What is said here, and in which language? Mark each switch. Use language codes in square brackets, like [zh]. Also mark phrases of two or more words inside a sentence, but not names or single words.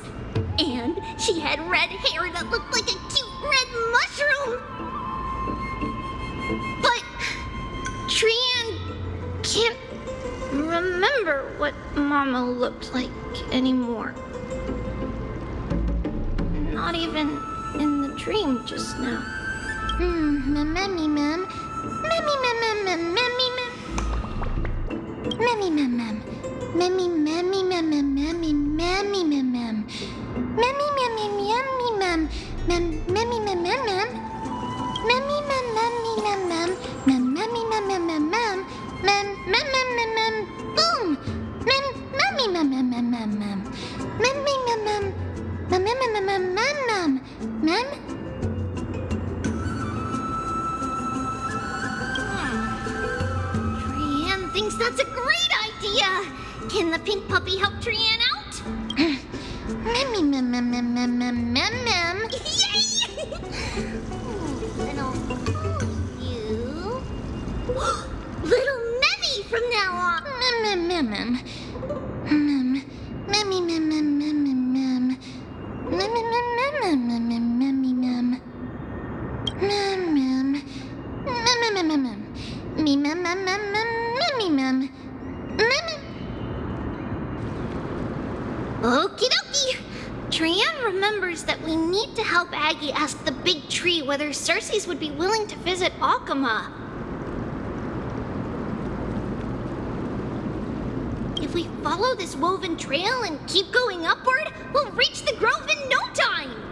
[en] And she had red hair that looked like a cute red mushroom. But Trian can't remember what Mama looked like anymore. Not even in the dream just now. Memmy, mem. Memmy, mem, mem, mem, memmy, mem. Memmy, mem, mem. Memmy, memmy, mem, mem, memmy, memmy, mem, mem. Memmy, memmy, memmy, mem. Memmy, mem, mem, mem. Memmy, mem, memmy, mem, mem. Memmy, mem, mem, mem, mem. Mem, mem, mem, boom. Memmy, mem, mem, mem, mem, mem. Memmy, mem, mem. Mem, mem, mem, mem, mem, mem. Trian thinks that's a great idea. Can the pink puppy help Trian out? Memmy, mem, mem, mem, mem, mem, mem, mem. Yay! Little you. Little Memmy from now on. Mem, mem, mem, mem. Memmy, mem, mem, mem, mem, mem. Memmy, mem, mem, mem, mem, memmy, mem. Mem, mem. Mem, mem, mem, mem. Me, mem, mem, mem, mem, memmy, mem. Memmy. Okie dokie. Trian remembers that we need to help Aggie ask the big tree whether Circes would be willing to visit Akuma. we follow this woven trail and keep going upward, we'll reach the grove in no time!